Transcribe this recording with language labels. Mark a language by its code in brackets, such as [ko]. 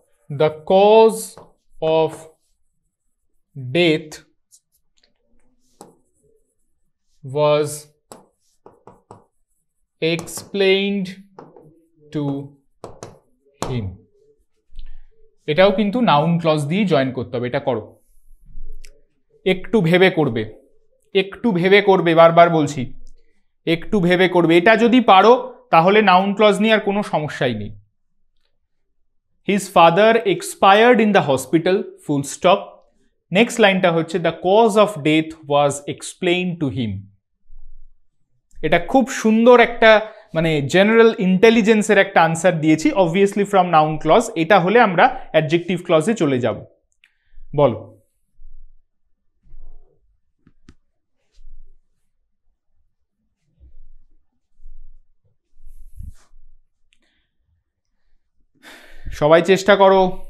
[en] The cause of death was explained to him. [bn] এটাও কিন্তু noun clause দিয়ে join করতে হবে। এটা করো, একটু ভেবে করবে, একটু ভেবে করবে, বারবার বলছি একটু ভেবে করবে। এটা যদি পারো তাহলে নাউন ক্লজ নিয়ে আর কোনো সমস্যাই নেই। [en] His father expired in the hospital, full stop. [bn] Next লাইনটা হচ্ছে [en] the cause of death was explained to him. [bn] এটা খুব সুন্দর একটা মানে জেনারেল ইন্টেলিজেন্সের একটা আনসার দিয়েছি, [en] Obviously from noun clause. [bn] এটা হলে আমরা অ্যাডজেক্টিভ ক্লজে চলে যাব। বলো সবাই চেষ্টা করো।